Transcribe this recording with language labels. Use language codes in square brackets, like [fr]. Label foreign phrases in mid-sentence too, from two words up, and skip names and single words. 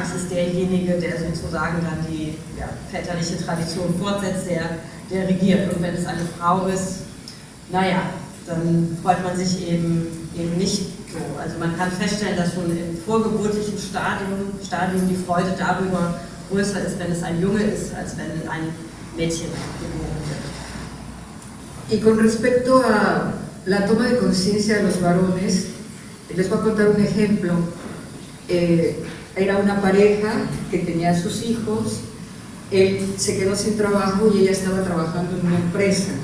[de] Es ist derjenige, der sozusagen dann die väterliche Tradition fortsetzt, der regiert. Und wenn es eine Frau ist, dann freut man sich eben nicht so. Also man kann feststellen, dass schon im vorgeburtlichen Stadium die Freude darüber größer ist, wenn es ein Junge ist, als wenn ein Mädchen geboren wird. [es] Y con respecto a la toma de conciencia de los varones, les voy a contar un ejemplo. Era una pareja que tenía sus hijos, él se quedó sin trabajo y ella estaba trabajando en una empresa.